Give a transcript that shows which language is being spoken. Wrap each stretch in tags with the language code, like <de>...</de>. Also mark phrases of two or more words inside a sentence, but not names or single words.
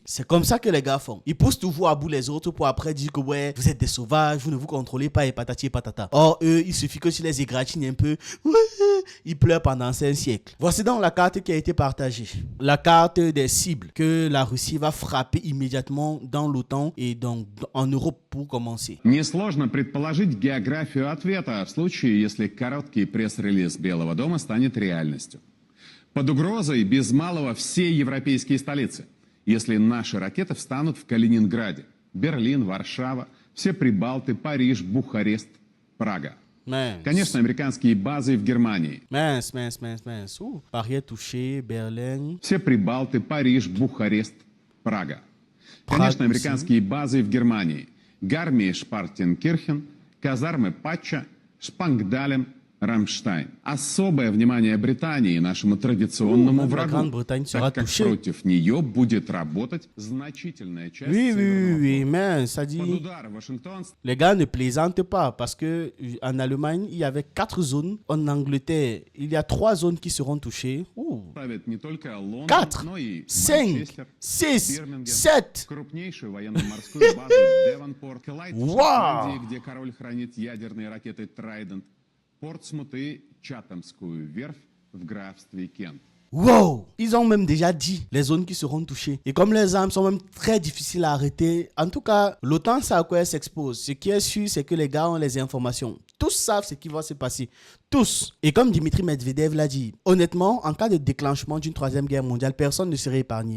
<fr>C'est comme ça que les gars font. Ils poussent toujours à bout les autres pour après dire que ouais, vous êtes des sauvages, vous ne vous contrôlez pas et patati et patata. Or, eux, il suffit que tu les égratignent un peu, ouais, ils pleurent pendant 5 siècles. Voici donc la carte qui a été partagée. La carte des cibles que la Russie va frapper immédiatement dans l'OTAN et donc en Europe pour commencer.</fr> <ru>Несложно предположить географию ответа в случае, если короткий пресс-релиз Белого дома станет реальностью. Под угрозой без малого все европейские столицы, если наши ракеты встанут в Калининграде, Берлин, Варшава, все Прибалты, Париж, Бухарест, Прага. Конечно, американские базы в Германии.</ru> <fr>Paris touché, Berlin.</fr> <ru>Все Прибалты, Париж, Бухарест, Прага. Конечно, американские базы в Германии. Гармия-Шпартенкирхен, казармы Патча, Шпангдалем, Рамштайн. Особое внимание Британии, нашему традиционному врагу, так как против нее будет работать значительная часть</ru> <fr>Oui, mais ça dit...</fr> <ru>Под удар Вашингтон</ru> <fr>Les gars ne plaisantent pas parce que en Allemagne, il y avait 4 zones. En Angleterre, il y a 3 zones qui seront touchées.</fr> <ru>ставит не только Лондон, 4, но и 5, Манчестер, 6, Бирмингем, 7. крупнейшую военно-морскую базу Девонпорт, Клайд в Шотландии, где король хранит ядерные ракеты Трайдент, Портсмут и Чатамскую верфь в графстве Кент.</ru> <fr>Wow! Ils ont même déjà dit les zones qui seront touchées. Et comme les armes sont même très difficiles à arrêter, en tout cas, l'OTAN sait à quoi elle s'expose. Ce qui est sûr, c'est que les gars ont les informations. Tous savent ce qui va se passer. Tous. Et comme Dimitri Medvedev l'a dit, honnêtement, en cas de déclenchement d'une 3e guerre mondiale, personne ne serait épargné.</fr>